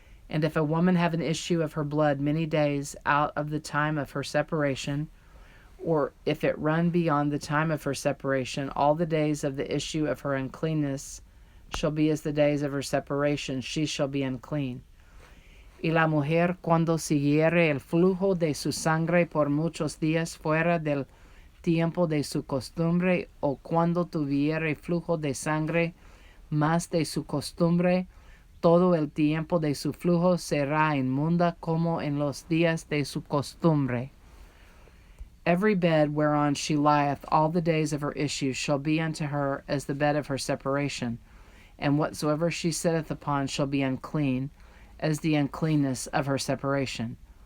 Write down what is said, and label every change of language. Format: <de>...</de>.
<en>And if a woman have an issue of her blood many days out of the time of her separation, or if it run beyond the time of her separation, all the days of the issue of her uncleanness shall be as the days of her separation, she shall be unclean.</en> <es>Y la mujer, cuando siguiere el flujo de su sangre por muchos días fuera del tiempo de su costumbre, o cuando tuviere flujo de sangre más de su costumbre, todo el tiempo de su flujo será inmunda como en los días de su costumbre.</es> <en>Every bed whereon she lieth all the days of her issue shall be unto her as the bed of her separation, and whatsoever she sitteth upon shall be unclean, as the uncleanness of her separation.</en>